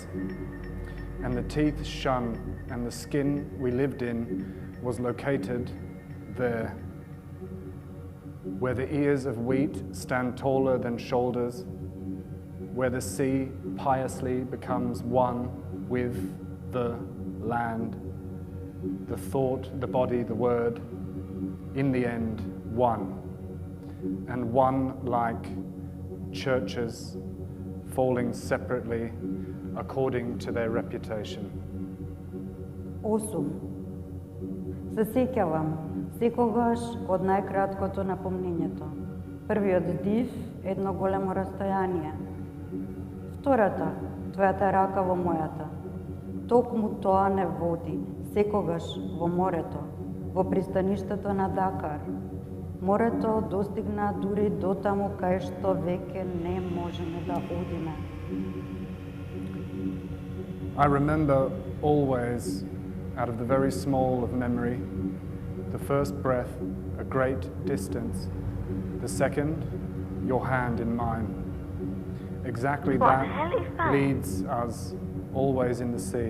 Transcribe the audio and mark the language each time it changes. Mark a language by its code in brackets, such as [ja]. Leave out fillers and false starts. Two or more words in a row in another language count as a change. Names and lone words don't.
[en] And the teeth shone, and the skin we lived in was located there, where the ears of wheat stand taller than shoulders, where the sea piously becomes one with the land, the thought, the body, the word, in the end, one. And one like churches falling separately according to their reputation. 8. [mk] Се сеќавам секогаш од најкраткото напомнењето. Првиот див, едно големо растојание. Втората, твојата рака во мојата. Токму тоа не води, секогаш во морето, во пристаништето на Дакар. Морето достигна дури до таму кај што веќе не можеме да одиме. [en] I remember always, out of the very small of memory, the first breath, a great distance, The second, your hand in mine. Exactly that leads us always in the sea.